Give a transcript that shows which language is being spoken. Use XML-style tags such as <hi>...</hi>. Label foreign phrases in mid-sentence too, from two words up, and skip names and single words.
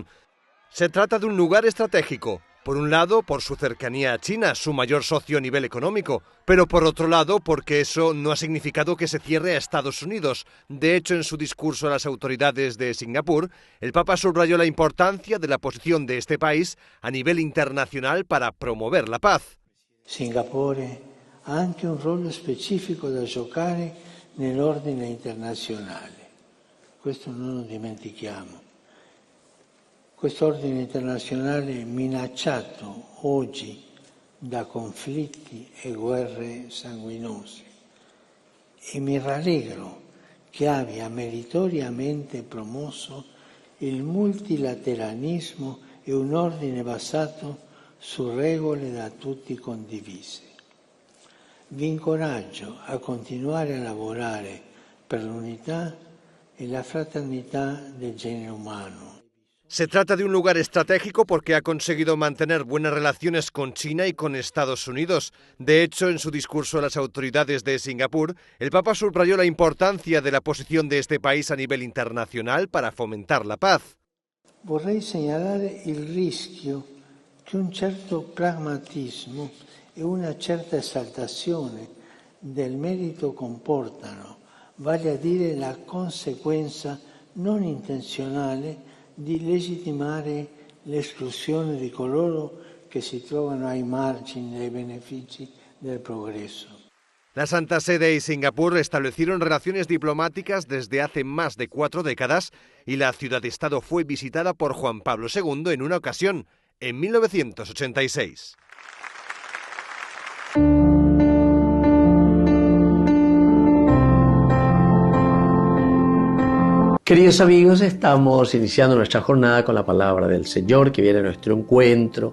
<es>Se trata de un lugar estratégico, por un lado por su cercanía a China, su mayor socio a nivel económico, pero por otro lado porque eso no ha significado que se cierre a Estados Unidos. De hecho, en su discurso a las autoridades de Singapur, el Papa subrayó la importancia de la posición de este país a nivel internacional para promover la paz.</es> <it>Singapore ha anche un ruolo specifico da giocare nell'ordine internazionale. Questo non lo dimentichiamo. Quest'ordine internazionale minacciato oggi da conflitti e guerre sanguinose. E mi rallegro che abbia meritoriamente promosso il multilateralismo e un ordine basato su regole da tutti condivise. Vi incoraggio a continuare a lavorare per l'unità e la fraternità del genere umano.</it> <es>Se trata de un lugar estratégico porque ha conseguido mantener buenas relaciones con China y con Estados Unidos. De hecho, en su discurso a las autoridades de Singapur, el Papa subrayó la importancia de la posición de este país a nivel internacional para fomentar la paz.</es> <it>Vorrei segnalare il rischio che un certo pragmatismo e una certa esaltazione del merito comportano, vale a dire la conseguenza non intenzionale di legittimare l'esclusione di coloro che si trovano ai margini dei benefici del progreso.</it> <es>La Santa Sede y Singapur establecieron relaciones diplomáticas desde hace más de 4 décadas y la ciudad-estado fue visitada por Juan Pablo II en una ocasión, en 1986. Queridos amigos, estamos iniciando nuestra jornada con la palabra del Señor que viene a nuestro encuentro.</es>